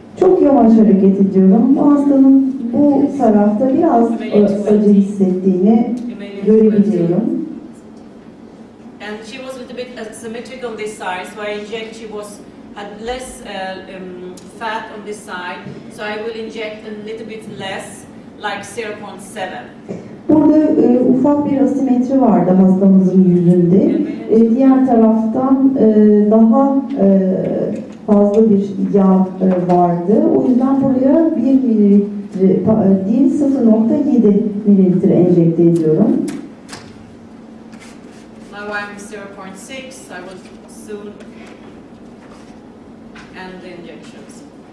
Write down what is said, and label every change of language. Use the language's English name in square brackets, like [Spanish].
[Turkish] Çok yavaş hareket ediyorum. Bu hastanın bu tarafta biraz acı hissettiğini görebiliyorum. [English] And she was a little bit asymmetric on this side, so I inject. She had less fat on this side, so I will inject a little bit less, like 0.7. [Turkish] Burada ufak bir asimetri vardı hastamızın yüzünde. Diğer taraftan daha fazla bir yağ vardı. O yüzden buraya 1 mililitre değil 0.7 mililitre enjekte ediyorum. [English] Now I'm 0.6. I will soon end the injections.